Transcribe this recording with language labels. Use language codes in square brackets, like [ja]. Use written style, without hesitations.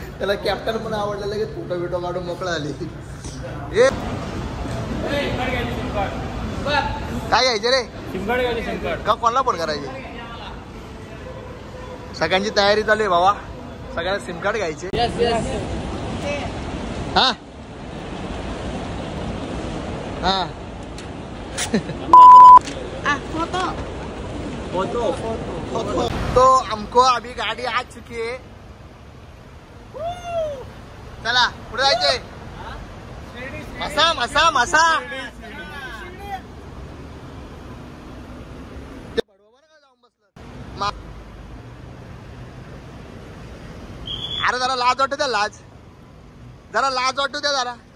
[mr] त्याला कॅप्टन पण आवडला. लगेच फोटो बिटो काढून मोकळा आली. काय घ्यायचे रे? का कोणाला फोन करायचे? सगळ्यांची तयारी चालू आहे बाबा. सगळ्यांना सिम कार्ड घ्यायचे. [hi] हा हा तो हमको अभी गाड़ी आ चुकी है. [mr] चला पुढे जायचंय. मसा मसा मसा अरे जरा लाज वाटू द्या, लाज जरा लाज वाटू द्या जरा.